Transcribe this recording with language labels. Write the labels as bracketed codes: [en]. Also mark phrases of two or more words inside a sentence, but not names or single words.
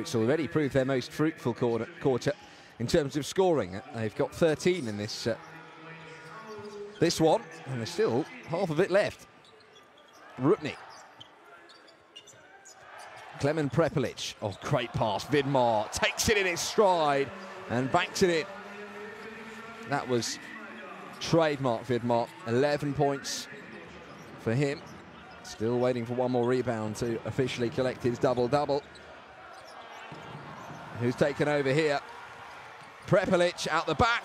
[en] It's already proved their most fruitful quarter in terms of scoring. They've got 13 in this one, and there's still half of it left. Rupnik. Klemen Prepelic. Oh, great pass. Vidmar takes it in his stride and banks it in. That was trademark Vidmar. 11 points for him. Still waiting for one more rebound to officially collect his double-double. Who's taken over here? Prepelic out the back.